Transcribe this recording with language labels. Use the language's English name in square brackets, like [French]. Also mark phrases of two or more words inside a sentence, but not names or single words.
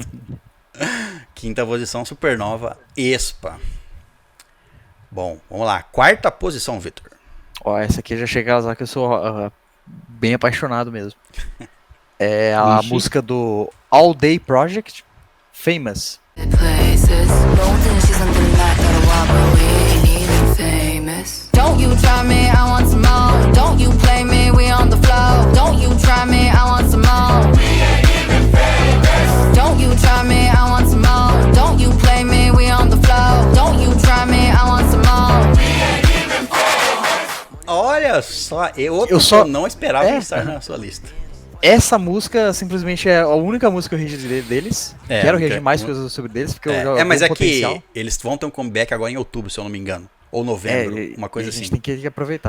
[Portuguese] Quinta posição, Supernova, Aespa. Bom, vamos lá. Quarta posição, Victor. Ó, essa aqui já chega a usar que eu sou bem apaixonado mesmo. É a música do All Day Project, Famous. [English] places. [Korean] 모든 시선들은 날 따라와, [English] but we ain't even famous. Don't you try me, I want some more. Don't you play me, we on the floor. Don't you try me, I want some more. We ain't even famous. Don't you try me, I want some more. Don't you play me, we on the floor. Don't you try me, I want some more. We ain't even famous. [Portuguese] Olha só, eu não esperava estar na sua lista. Essa música simplesmente é a única música que eu registrei deles. Quero reagir mais porque- coisas sobre deles, porque eu já mas vi é um potencial. que eles vão ter um comeback agora em outubro, se eu não me engano. Ou novembro, uma coisa a gente assim. tem que aproveitar.